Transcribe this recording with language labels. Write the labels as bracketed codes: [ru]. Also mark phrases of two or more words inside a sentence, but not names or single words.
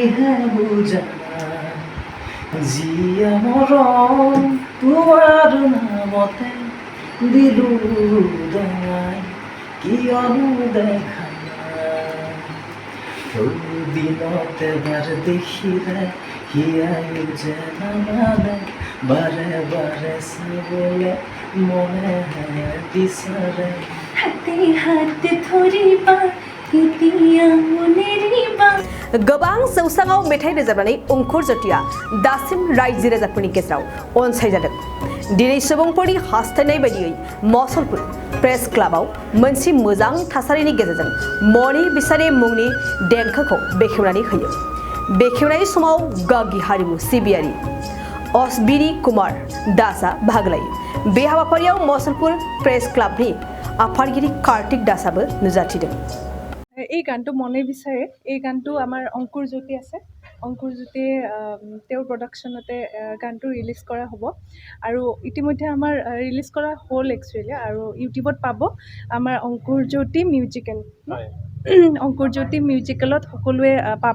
[as] হে বুজানা জিয়া মৰম তোমাৰ নামতে দিলো দাই কিয়নো দেখা দিনতে বাৰ দেখিলে হিয়াই যে নামানে বাৰে বাৰে চাবলে মনে বিচাৰে [brx] गोबां जौसाङाव मेथाइ रोजाबनानै अंकुर ज्योतिया दासिम रायजो राजाफोरनि गेजेराव अनसायजादों। दिनै सुबुंफोरनि हास्थायनाय बायदियै मसलपुर प्रेस क्लाबाव मोनसे मोजां थासारिनि गेजेरजों मणि बिसारि मुंनि देंखोखौ बेखेवनानै होयो। बेखेवनाय समाव गागि हारिमु सिबियारि अश्विनी कुमार दासआ बाहागो लायो। बे हाबाफारियाव मसलपुर प्रेस क्लाबनि आफादगिरि कार्तिक दासआबो नुजाथिदों। [as] এই গানটো মনে বিচাৰে এই গানটো আমাৰ অংকুৰ জ্যোতি আছে অংকুৰ জ্যোতিয়ে তেওঁৰ প্ৰডাকশ্যনতে গানটো ৰিলিজ কৰা হ'ব আৰু ইতিমধ্যে আমাৰ ৰিলিজ কৰা হ'ল একচুৱেলি আৰু ইউটিউবত পাব আমাৰ অংকুৰ জ্যোতি মিউজিকেল অংকুৰ জ্যোতি মিউজিকেলত সকলোৱে পাব